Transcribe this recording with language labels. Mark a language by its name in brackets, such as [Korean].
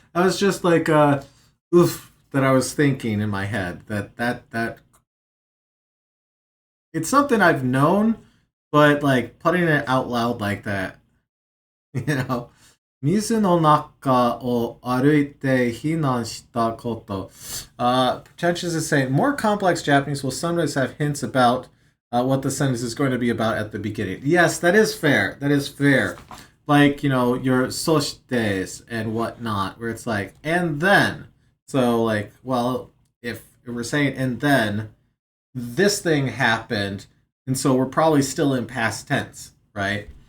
[English] I was just like oof that I was thinking in my head that it's something I've known, but like putting it out loud like that, you know. [Japanese] 水の中を歩いて避難したこと。 [English] Pretentious is saying, more complex Japanese will sometimes have hints about what the sentence is going to be about at the beginning. Yes, that is fair. That is fair. Like, you know, your soshtes and whatnot, where it's like, and then. So, like, well, if we're saying, and then, this thing happened, and so we're probably still in past tense, right?